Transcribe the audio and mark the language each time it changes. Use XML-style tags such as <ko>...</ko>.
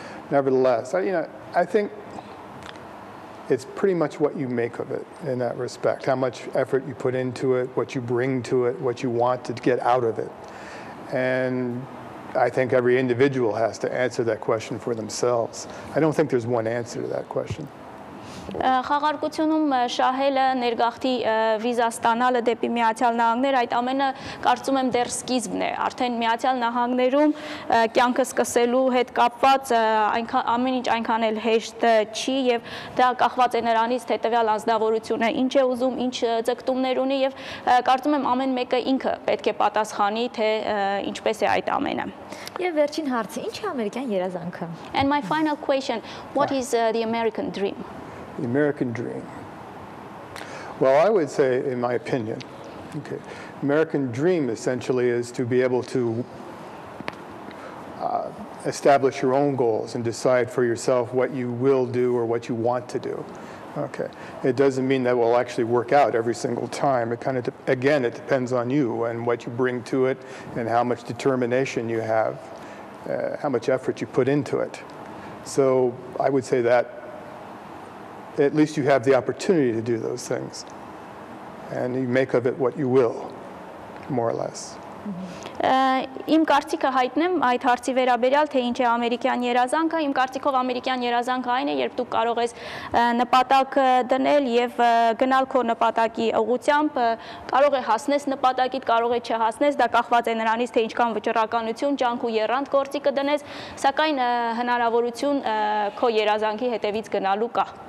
<en>Nevertheless, I think it's pretty much what you make of it in that respect, how much effort you put into it, what you bring to it, what you want to get out of it. And I think every individual has to answer that question for themselves. I don't think there's one answer to that question.</en> <hy>Խաղարկությունում շահելը, ներգաղթի վիզա ստանալը դեպի Միացյալ Նահանգներ, այդ ամենը կարծում եմ դեռ սկիզբն է։ Արդեն Միացյալ Նահանգներում կյանքը սկսելու հետ կապված ամեն ինչ այնքան էլ հեշտ չի եւ դա կախված է նրանից, թե տվյալ անձնավորությունը ինչ է ուզում, ինչ ձգտումներ ունի եւ կարծում եմ ամեն մեկը ինքը պետք է պատասխանի, թե ինչպես է այդ ամենը։ Եվ վերջին հարցը, ինչ է ամերիկյան երազանքը?</hy> <en>And my final question, what is the American dream? The American dream. Well, I would say, in my opinion, American dream essentially is to be able to establish your own goals and decide for yourself what you will do or what you want to do. Okay. It doesn't mean that will actually work out every single time. It kind of, again, it depends on you and what you bring to it and how much determination you have, how much effort you put into it. So I would say that at least you have the opportunity to do those things. And you make of it what you will, more or less.</en> <hy>Իմ կարծիքը հայտնեմ այդ հարցի վերաբերյալ, թե ինչ է ամերիկյան երազանքը, իմ կարծիքով ամերիկյան երազանքը այն է, երբ դու կարող ես նպատակ դնել եւ գնալ քո նպատակի ուղղությամբ, կարող է հասնես նպատակիդ, կարող է չհասնես, դա կախված է նրանից, թե ինչքան վճռականություն, ջանք ու եռանդ գործի կդնես, սակայն հնարավորություն քո երազանքի հետևից գնալու կա։</hy>